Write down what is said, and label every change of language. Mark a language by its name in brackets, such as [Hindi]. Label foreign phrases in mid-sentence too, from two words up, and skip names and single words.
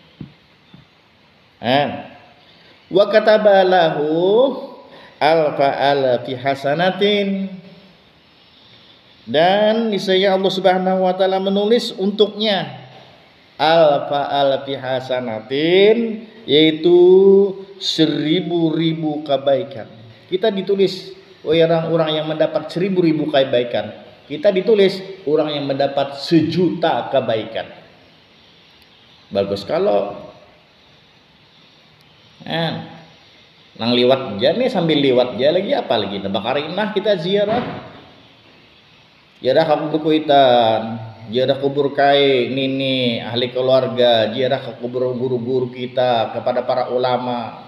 [Arabic] وكتب له ألف حسنة, [Indonesian] dan niscaya Allah [Arabic] سبحانه وتعالى [Indonesian] menulis untuknya [Arabic] ألف حسنة, [Indonesian] yaitu 1000 kebaikan. Kita ditulis orang-orang yang mendapat 1000 kebaikan. Kita ditulis orang yang mendapat 1.000.000 kebaikan. [Banjar] Bagus kalau nang liwat aja nih, sambil liwat aja lagi apa lagi bakarinah kita ziarah kubur kuitan, ziarah kubur kai nini ahli keluarga, ziarah ke kubur guru-guru kita, kepada para ulama.